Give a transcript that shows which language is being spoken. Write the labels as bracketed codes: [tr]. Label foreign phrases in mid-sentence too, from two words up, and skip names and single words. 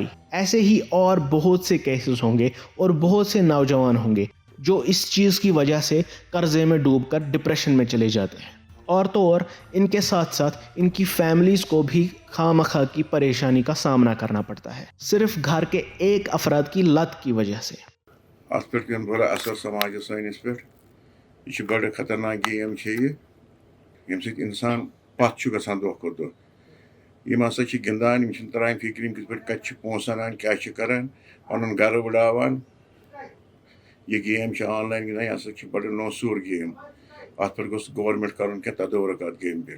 [ur] ایسے ہی اور بہت سے کیسز ہوں گے، اور بہت سے نوجوان ہوں گے جو اس چیز کی وجہ سے قرضے میں ڈوب کر ڈپریشن میں چلے جاتے ہیں، اور تو اور ان کے ساتھ ساتھ ان کی فیملیز کو بھی خواہ مخواہ کی پریشانی کا سامنا کرنا پڑتا ہے، صرف گھر کے ایک افراد کی لت کی وجہ سے۔ [ks] ات پہ پین برا اثر سماجس سنس پہ، [ur] یہ بڑے خطرناک گیم یہ [ks] یم سۭتۍ انسان پتھ گژھان دۄہ کھۄتہٕ دۄہ۔ یم ہسا گِنٛدان، یم چھِنہٕ تران فکر یم کِتھ پٲٹھۍ کتہِ پونٛسہٕ انان، کیاہ چھِ کران، پنُن گرٕ وٕڑاوان۔ یہ گیم آن لائن گِنٛدان، یہ ہسا بڑٕ نوسوٗر گیم۔ ات پہ گوٚژھ گورمنٹ کرُن کینٛہہ تدورُک ات گیم پہ۔